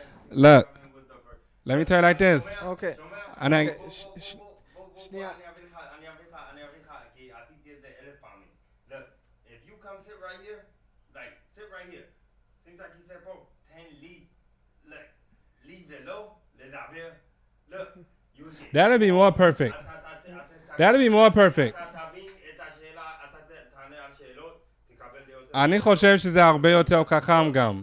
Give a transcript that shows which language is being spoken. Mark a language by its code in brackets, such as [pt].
[en] look, let me tell you like this. [he] אוקיי. אני... שנייה. אני אביא לך, כי עשיתי את זה 1000 פעמים. [en] Look, if you come sit right here, like, sit right here. [he] שים את הכיסא פה, תן לי, look, לי ולא, לדבר. [en] Look, you get... That'll be more perfect. That'll be more perfect. [he] אתה תבין את השאלה, אתה תענה על שאלות, תקבל דעות. אני חושב שזה הרבה יותר חכם גם.